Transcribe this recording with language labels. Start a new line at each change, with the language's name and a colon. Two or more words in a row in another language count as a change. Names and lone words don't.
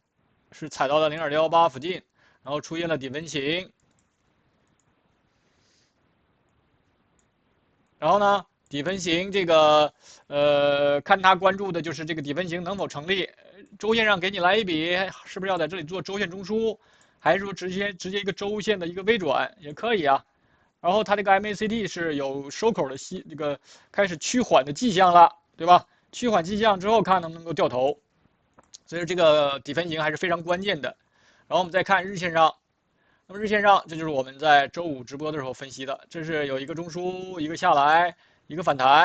Chinese: 是踩到了0.618附近，然後出現了底分型， 然後呢，底分型這個看他關注的就是这个底分型能否成立，周線上給你來一筆，是不是要在這裡做周線中樞，還是說直接一個周線的一個微轉也可以啊。然後它這個 MACD 是有收口的這個開始趨緩的跡象了，對吧？趨緩跡象之後看能不能夠掉頭，所以這個底分型還是非常關鍵的。然後我們再看日線上。那麼日線上，這就是我們在周五直播的時候分析的，這是有一個中樞，一個下來，一個反彈。